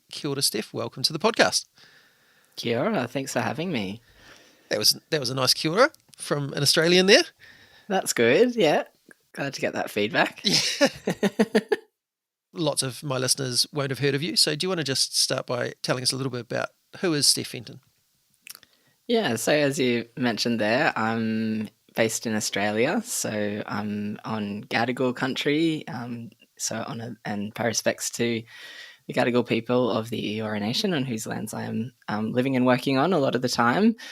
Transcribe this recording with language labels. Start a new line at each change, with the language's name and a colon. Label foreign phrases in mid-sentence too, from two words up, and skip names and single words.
Māori: Kia ora, Steff.
English: Welcome to the podcast.
Māori: Kia ora,
English: thanks for having me. That was a nice
Māori: kia ora
English: from an Australian there. That's good, yeah. Glad to get that feedback. Yeah. Lots of my listeners won't have heard of you, so do you want to just start by telling us a little bit about who is Steff Fenton? Yeah, so as you mentioned there, I'm based in Australia, so I'm on Gadigal country, and pay respects to the Gadigal people of the Eora Nation, on whose lands I am living and working on a lot of the time.